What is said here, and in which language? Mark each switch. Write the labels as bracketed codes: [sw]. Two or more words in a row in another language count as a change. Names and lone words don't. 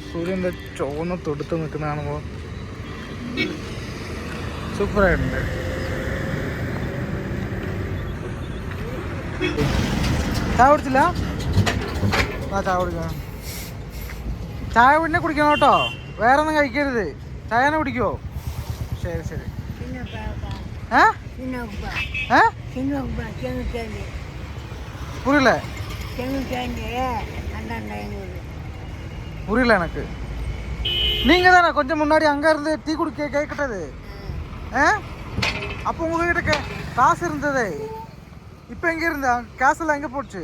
[ml] സൂര്യൻ്റെ ചുവന്ന് തൊടുത്ത് നിൽക്കുന്ന കാണുമ്പോൾ സൂപ്പറായിട്ടുണ്ട്. ചായ കുടിച്ചില്ല? ആ ചായ കുടിക്കണം. ചായ പിന്നെ കുടിക്കണം കേട്ടോ, വേറെ ഒന്നും കഴിക്കരുത്. ചായ തന്നെ കുടിക്കുമോ? ശരി ശരി. [ta] புரியல புரியல எனக்கு. நீங்க தானே கொஞ்சம் முன்னாடி அங்க இருந்து டீ குடிக்க கேட்கட்டது? அப்போ உங்ககிட்ட காசு இருந்தது, இப்போ எங்க இருந்தா காசு எல்லாம் எங்க போச்சு?